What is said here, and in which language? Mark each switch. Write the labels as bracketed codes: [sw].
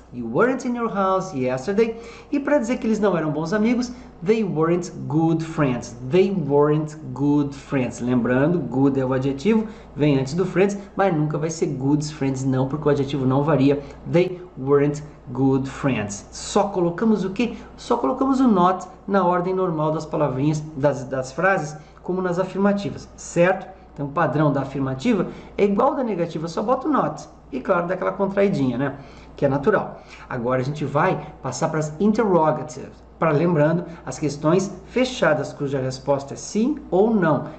[en] You weren't in your house yesterday. [pt] E para dizer que eles não eram bons amigos, [en] they weren't good friends. They weren't good friends. [pt] Lembrando, good é o adjetivo, vem antes do friends, mas nunca vai ser [en] good friends [pt] não, porque o adjetivo não varia. [en] They weren't good friends. [pt] Só colocamos o quê? Só colocamos o not na ordem normal das palavrinhas, das frases, como nas afirmativas, certo? Então o padrão da afirmativa é igual ao da negativa, só bota o not. E claro, dá aquela contraidinha, né? Que é natural. Agora a gente vai passar para as interrogatives, para lembrando as questões fechadas, cuja resposta é sim ou não.